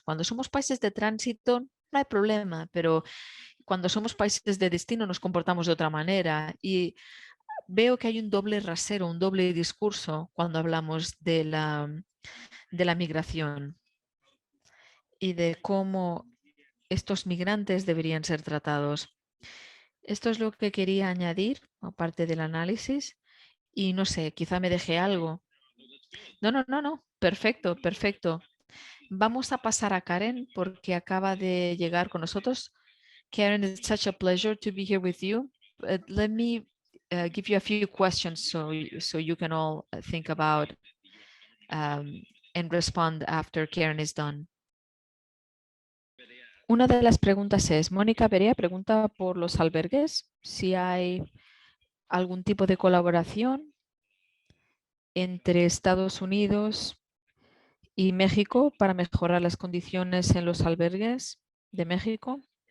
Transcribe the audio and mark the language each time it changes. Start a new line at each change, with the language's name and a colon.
Spanish: Cuando somos países de tránsito, no hay problema, pero cuando somos países de destino nos comportamos de otra manera y veo que hay un doble rasero, un doble discurso cuando hablamos de la migración y de cómo estos migrantes deberían ser tratados. Esto es lo que quería añadir, aparte del análisis, y no sé, quizá me dejé algo. No. Perfecto, perfecto. Vamos a pasar a Karen porque acaba de llegar con nosotros.
English: Karen, it's such a pleasure to be here with you. Let me give you a few questions so you can all think about and respond after Karen is done.
Spanish: Una de las preguntas es, Mónica Perea pregunta por los albergues, si hay algún tipo de colaboración entre Estados Unidos y México para mejorar las condiciones en los albergues de México.